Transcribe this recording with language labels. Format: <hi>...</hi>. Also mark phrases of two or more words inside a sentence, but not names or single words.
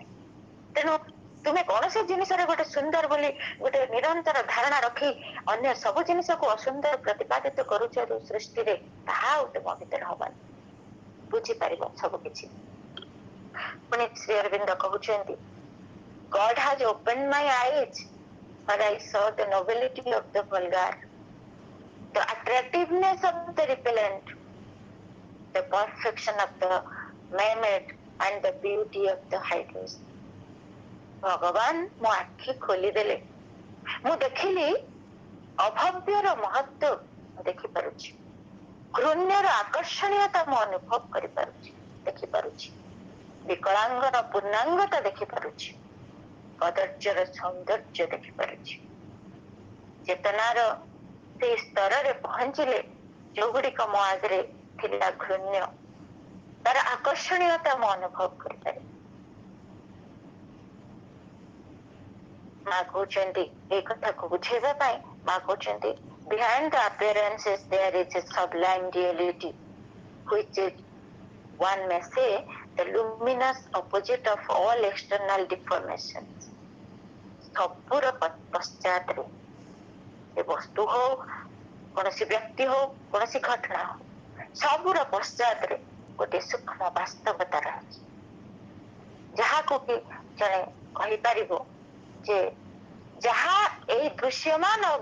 <or>ତେଣୁ ତୁମେ କୌଣସି ଜିନିଷରେ ଗୋଟେ ସୁନ୍ଦର ବୋଲି ଗୋଟେ ନିରନ୍ତର ଧାରଣା ରଖି ଅନ୍ୟ ସବୁ ଜିନିଷକୁ ଅସୁନ୍ଦର ପ୍ରତିପାଦିତ କରୁଛ ଯୋଉ ସୃଷ୍ଟିରେ, ତାହା ଆଉ ତୁମ ଭିତରେ ହବନି। ବୁଝିପାରିବ ସବୁ କିଛି। ପୁଣି ଶ୍ରୀ ଅରବିନ୍ଦ କହୁଛନ୍ତି,</or> <en>God has opened my eyes for I saw the nobility of the vulgar, the attractiveness of the repellent, the perfection of the maimed and the beauty of the hideous.</en> <or>ଭଗବାନ ମୋ ଆଖି ଖୋଲିଦେଲେ, ମୁଁ ଦେଖିଲି ଅଭବ୍ୟର ମହତ୍ଵ ଦେଖିପାରୁଛି, ଘୃଣ୍ୟର ଆକର୍ଷଣୀୟତା ମୁଁ ଅନୁଭବ କରିପାରୁଛି, ଦେଖିପାରୁଛି, ବିକଳାଙ୍ଗର ପୂର୍ଣ୍ଣାଙ୍ଗତା ଦେଖିପାରୁଛି, କଦର୍ଯ୍ୟର ସୌନ୍ଦର୍ଯ୍ୟ ଦେଖିପାରୁଛି। ଚେତନାର ସେଇ ସ୍ତରରେ ପହଞ୍ଚିଲେ ଯୋଉଗୁଡିକ ମୋ ଆଗରେ ଥିଲା ଘୃଣ୍ୟ, ତାର ଆକର୍ଷଣୀୟତା ମୁଁ ଅନୁଭବ କରିପାରେ। ମା କହୁଛନ୍ତି ଏଇ କଥାକୁ ବୁଝେଇବା ପାଇଁ, ମା କହୁଛନ୍ତି,</or> <en>behind the appearances there is a sublime reality which is, one may say, the luminous opposite of all external deformations.</en> <or>ସବୁର ପଶ୍ଚାତରେ, ଏ ବସ୍ତୁ ହଉ, କୌଣସି ବ୍ୟକ୍ତି ହଉ, କୌଣସି ଘଟଣା ହଉ, ସବୁର ପଶ୍ଚାତରେ ଗୋଟେ ସୂକ୍ଷ୍ମ ବାସ୍ତବତା ରହିଛି, ଯାହାକୁ କି ଜଣେ କହିପାରିବ ଯେ ଯାହା ଏଇ ଦୃଶ୍ୟମାନ</or>